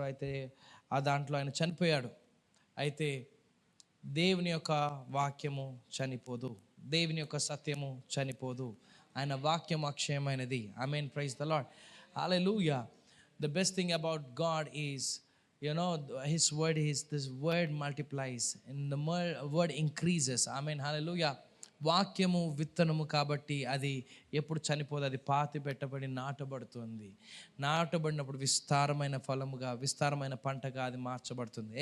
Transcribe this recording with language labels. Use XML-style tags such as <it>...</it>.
<te>అయితే ఆ దాంట్లో ఆయన చనిపోయాడు. అయితే దేవుని యొక్క వాక్యము చనిపోదు, దేవుని యొక్క సత్యము చనిపోదు. ఆయన వాక్యం అక్షయమైనది. ఆమేన్.</te> <en>Praise the Lord.</en> <te>Hallelujah.</te> <en>The best thing about God is, his word is, this word multiplies and the word increases. Amen. Hallelujah.</en> <te>వాక్యము విత్తనము కాబట్టి అది ఎప్పుడు చనిపోదు. అది పాతి పెట్టబడి నాటబడుతుంది. నాటబడినప్పుడు విస్తారమైన ఫలముగా, విస్తారమైన పంటగా అది మార్చబడుతుంది.</te>